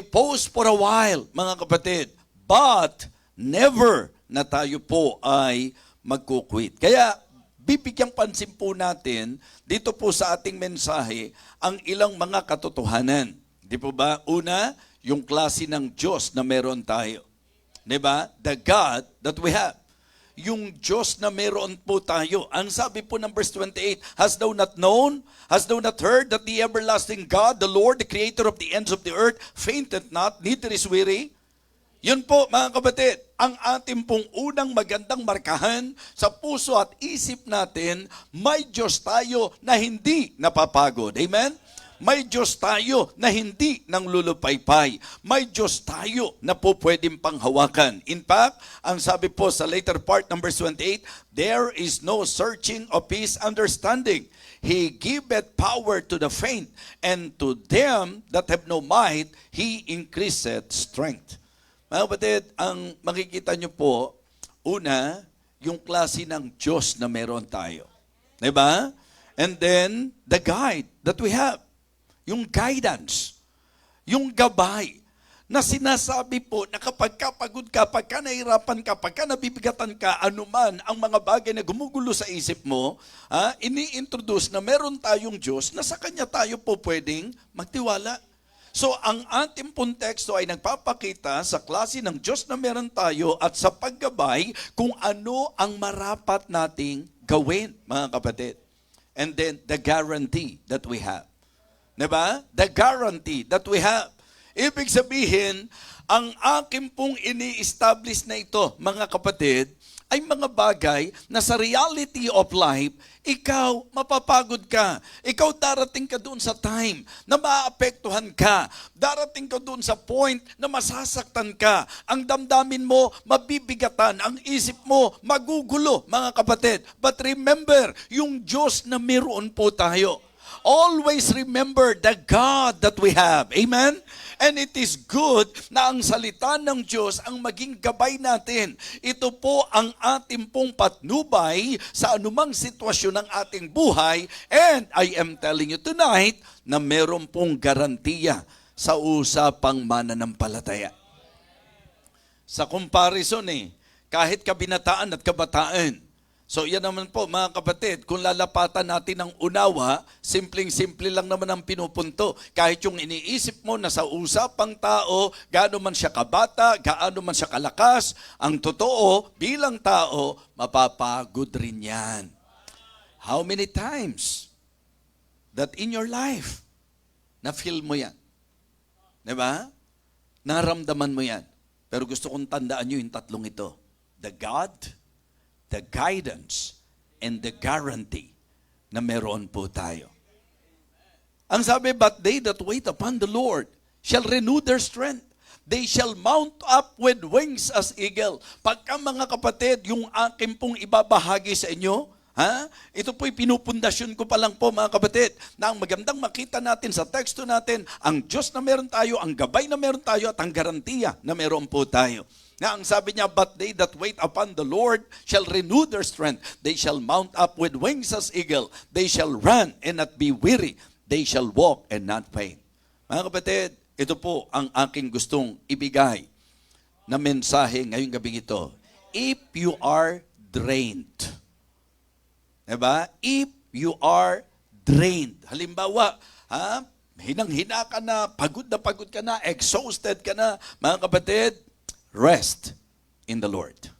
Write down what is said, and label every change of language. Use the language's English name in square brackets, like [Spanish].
[English] Pause for a while, [Filipino] mga kapatid. But, never na tayo po ay magkukwit. Kaya, bibigyang pansin po natin, dito po sa ating mensahe, ang ilang mga katotohanan. Di po ba? Una, yung klase ng Diyos na meron tayo. Diba? [English] The God that we have. [Filipino] Yung Diyos na meron po tayo. Ang sabi po ng verse 28, [English] hast thou not known, hast thou not heard that the everlasting God, the Lord, the creator of the ends of the earth, fainteth not, neither is weary? [Filipino] Yun po, mga kapatid, ang ating pong unang magandang markahan sa puso at isip natin, may Diyos tayo na hindi napapagod. Amen? May Diyos tayo na hindi nang lulupaypay. May Diyos tayo na po pwedeng panghawakan. [English] In fact, [Filipino] ang sabi po sa [English] later part, number 28, there is no searching of his understanding. He giveth power to the faint, and to them that have no might, he increaseth strength. [Filipino] Mga kapatid, ang makikita nyo po, una, yung klase ng Diyos na meron tayo. Diba? [English] And then, the guide that we have. [Filipino] Yung guidance, yung gabay, na sinasabi po na kapag kapagod ka, pagka nahirapan ka, pagka nabibigatan ka, anuman ang mga bagay na gumugulo sa isip mo, ini-introduce na meron tayong Diyos na sa Kanya tayo po pwedeng magtiwala. So, ang ating pong teksto ay nagpapakita sa klase ng Diyos na meron tayo at sa paggabay kung ano ang marapat nating gawin, mga kapatid. [English] And then, the guarantee that we have. Diba? The guarantee that we have. [Filipino] Ibig sabihin, ang aking pong ini-establish na ito, mga kapatid, ay mga bagay na sa reality of life, ikaw mapapagod ka. Ikaw darating ka doon sa time na maapektuhan ka. Darating ka doon sa point na masasaktan ka. Ang damdamin mo, mabibigatan. Ang isip mo, magugulo, mga kapatid. [English] But remember, [Filipino] yung Diyos na meron po tayo. [English] Always remember the God that we have. Amen? And it is good [Filipino] na ang salita ng Diyos ang maging gabay natin. Ito po ang ating pong patnubay sa anumang sitwasyon ng ating buhay. [English] And I am telling you tonight [Filipino] na meron pong garantiya sa usapang mananampalataya. Sa comparison kahit kabinataan at kabataan. So yan naman po mga kapatid, kung lalapatan natin ng unawa, simpleng-simple lang naman ang pinupunto. Kahit yung iniisip mo na sa usapang tao, gaano man siya kabata, gaano man siya kalakas, ang totoo bilang tao, mapapagod rin yan. [English] How many times that in your life, [Filipino] na-feel mo yan? Diba? Naramdaman mo yan. Pero gusto kong tandaan nyo yung tatlong ito. [English] The God, the guidance, and the guarantee [Filipino] na meron po tayo. Ang sabi, [English] but they that wait upon the Lord shall renew their strength. They shall mount up with wings as eagle. [Filipino] Pagka mga kapatid, yung aking pong ibabahagi sa inyo, ito po'y pinupundasyon ko pa lang po mga kapatid, na ang magandang makita natin sa teksto natin, ang Diyos na meron tayo, ang gabay na meron tayo, at ang garantiya na meron po tayo. Na ang sabi niya, [English] but they that wait upon the Lord shall renew their strength. They shall mount up with wings as eagle. They shall run and not be weary. They shall walk and not faint. [Filipino] Mga kapatid, ito po ang aking gustong ibigay na mensahe ngayong gabing ito. [English] If you are drained, diba? If you are drained, [Filipino] halimbawa, hinang-hina ka na pagod ka na, exhausted ka na, mga kapatid, [English] rest in the Lord.